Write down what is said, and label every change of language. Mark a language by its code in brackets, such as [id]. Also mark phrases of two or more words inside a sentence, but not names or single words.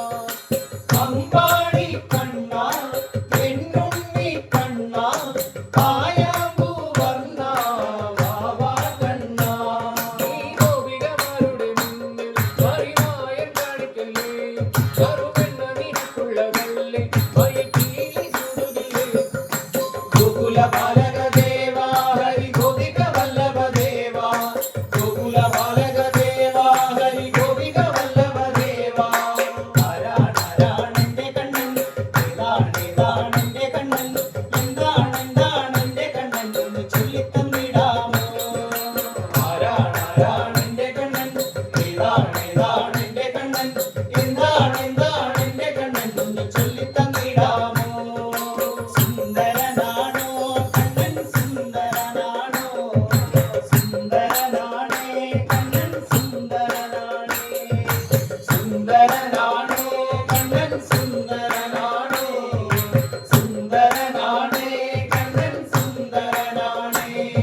[ml] അമ്പാടി കണ്ണാ എന്നുണ്ണി കണ്ണാ കായാമ്പൂ വർണ്ണ വാവാ കണ്ണാ ഈ ഗോപികമാരുടെ മുന്നിൽ മറിമായം കാണിക്കല്ലേ കറുവെണ്ണ നിനക്കുള്ളതല്ലേ മയക്കീലി ചുടുകില്ലേ [sa] गोकुल बालक देवा हरि गोपिका वल्लभ देवा गोकुल बालक देवा हरि गोपिका वल्लभ देवा [ml] ആരാണെന്റെ കണ്ണൻ ഏതാണെന്റെ കണ്ണൻ എന്താണെന്റെ കണ്ണൻ ഒന്ന് ചൊല്ലിത്തന്നിടാമോ ആരാണെന്റെ കണ്ണൻ ഏതാണെന്റെ കണ്ണൻ എന്താണെന്റെ കണ്ണൻ ഒന്ന് ചൊല്ലിത്തന്നിടാമോ സുന്ദരനാണോ കണ്ണൻ സുന്ദരനാണോ സുന്ദരനാണേ കണ്ണൻ സുന്ദരനാണേ സുന്ദരനാണോ കണ്ണൻ സുന്ദരനാണോ സുന്ദരനാണേ കണ്ണൻ സുന്ദരനാണേ